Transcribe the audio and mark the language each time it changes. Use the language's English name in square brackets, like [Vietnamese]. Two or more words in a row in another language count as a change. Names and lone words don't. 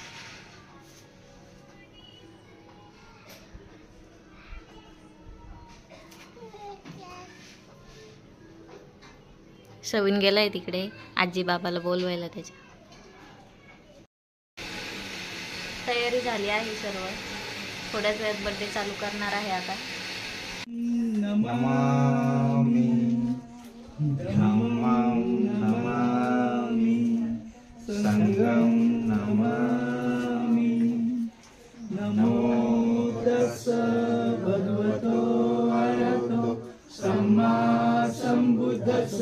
[Marathi] सविन गेलाय तिकडे आजी बाबाला बोलवायला। त्याच्या तयारी झाली आहे सर्व। थोड्याच वेळात बर्थडे चालू करणार आहे आता। [Pali] नमामि धम्मं नमामि संघं नमामि। नमो तस्स भगवतो अरहतो सम्मा सम्बुद्धस्स।